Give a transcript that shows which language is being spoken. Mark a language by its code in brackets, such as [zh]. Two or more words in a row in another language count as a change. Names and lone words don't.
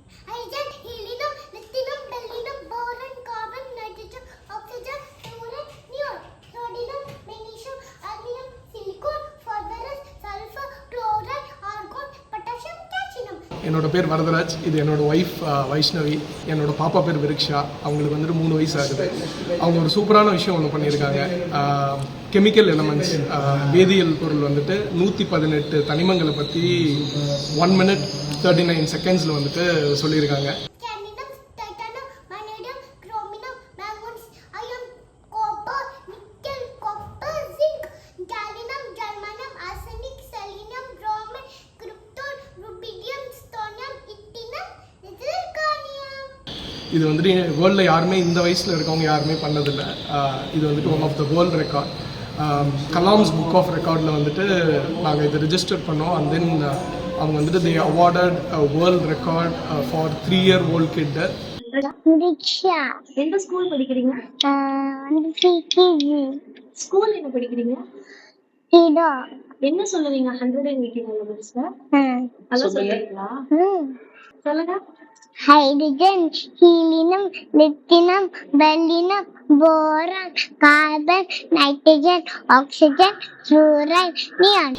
[en] hydrogen, helium, lithium, beryllium, boron, carbon, nitrogen, oxygen, fluorine, neon, sodium, magnesium, aluminum, silicon, phosphorus, sulfur, chloride, argon, potassium, calcium. [ta] என்னோட பேர் வரதராஜ். இது என்னோட ஒய்ஃப் வைஷ்ணவி. என்னோட பாப்பா பேர் விருக்ஷா. அவங்களுக்கு வந்துட்டு 3 வயசு ஆகுது. அவங்க ஒரு சூப்பரான விஷயம் ஒன்று பண்ணியிருக்காங்க. [en] chemical elements, [ta] வேதியியல் பொருள் வந்துட்டு 118 தனிமங்களை பற்றி [en] 1 minute 39 seconds [ta] வந்துட்டு சொல்லியிருக்காங்க. [en] Cadmium, titanium, vanadium, chromium, manganese, iron, copper, nickel, copper, zinc, gallium, germanium, arsenic, selenium, bromine, krypton, rubidium, strontium, actinium, zirconium. [ta] இது வந்துட்டு வேர்ல்டில் யாருமே இந்த வயசில் இருக்கவங்க யாருமே பண்ணதில்லை. இது வந்துட்டு [en] one of the world record. [ta] கலாம்ஸ் புக் ஆஃப் ரெக்கார்டில் வந்துட்டு நாங்கள் இதை ரிஜிஸ்டர் பண்ணோம். [en] and then [ta] அவங்க வந்துட்டு [en] they awarded world record for 3-year-old kid. [ta] ரிக்ஷா. எந்த ஸ்கூல் படிக்கிறீங்க? கேஜி. ஸ்கூல் என்ன படிக்கிறீங்க? இதோ. என்ன சொல்லுவீங்க 118 எலிமெண்ட்ஸ்ல? அதெல்லாம் சொல்றீங்களா? சொல்லுங்க. [en] hydrogen, helium, lithium, beryllium, boron, carbon, nitrogen, oxygen, fluoride, neon.